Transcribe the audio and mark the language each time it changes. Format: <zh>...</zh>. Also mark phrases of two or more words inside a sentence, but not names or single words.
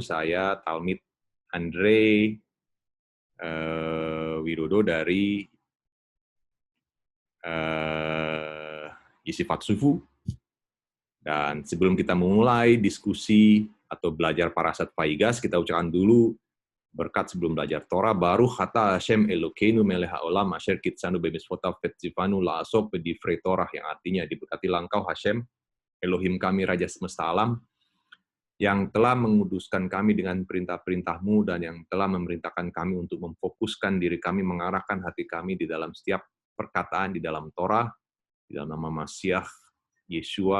<id>Saya Talmid Andre Widodo dari Yeshivat Sufu. Dan sebelum kita memulai diskusi atau belajar Parasat Faigas, kita ucapkan dulu berkat sebelum belajar Torah.</id> <he>ברוך אתה השם אלוקינו מלך העולם אשר קדשנו במצוותיו וציונו לעסוק בדברי תורה,</he> <id>yang artinya diberkatilah Engkau Hashem Elohim kami Raja semesta alam yang telah menguduskan kami dengan perintah-perintah-Mu dan yang telah memerintahkan kami untuk memfokuskan diri kami, mengarahkan hati kami di dalam setiap perkataan di dalam Torah, di dalam nama Masiah Yeshua.</id>